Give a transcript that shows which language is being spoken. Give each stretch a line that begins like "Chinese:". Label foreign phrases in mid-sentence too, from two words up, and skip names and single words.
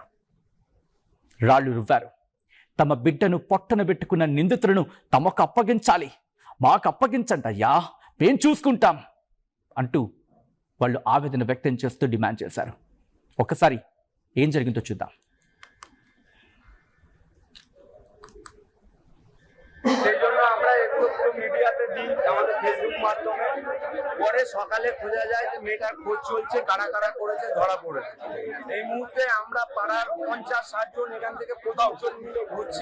Telugu: రాళ్లు రువ్వారు. తమ బిడ్డను పొట్టన పెట్టుకున్న నిందితులను తమకు అప్పగించాలి, మాకు అప్పగించండి అయ్యా, మేం చూసుకుంటాం అంటూ వాళ్ళు ఆవేదన వ్యక్తం చేస్తూ డిమాండ్ చేశారు. ఒకసారి ఏం జరిగిందో చూద్దాం.
Bangla: মিডিয়াতে দিই, আমাদের ফেসবুক মাধ্যমে পরে সকালে খোঁজা যায় যে মেয়েটার খোঁজ চলছে, কারা কারা করেছে ধরা পড়েছে। এই মুহূর্তে আমরা পাড়ার 50-60 জন এখান থেকে 25 জন মিলে ঘুরছি।